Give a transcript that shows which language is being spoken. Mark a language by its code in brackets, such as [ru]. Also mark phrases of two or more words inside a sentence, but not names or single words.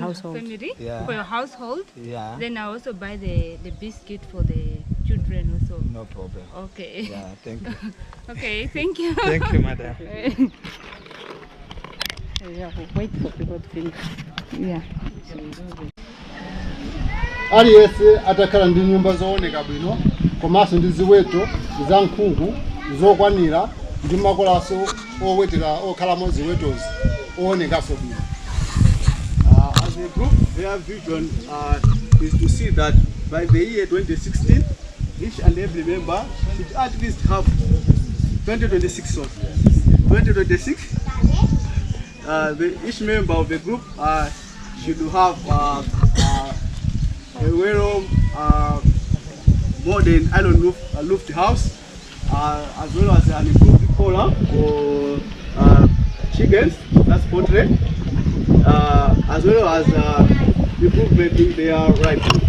[en] household. family, Yeah. for your household. Yeah. Then I also buy the biscuit for the children also. No problem. Okay. Yeah, thank you. Okay, thank you. Thank you, madam. Yeah, we'll wait for people to finish. Yeah. [ny] Aliyense atakhala ndi nyumba zooneka bwino komanso ndi ziweto za nkhuku zokwanira ndi makolaso owetera okhalamo ziwetozi oonekaso bwino. [en] As a group, their vision is to see that by the year 2016, each and every member should at least have 2026. So 2026, each member of the group should have a well modern island roofed house, as well as an improved collar for chickens, that's poultry, as well as improvement in their rights.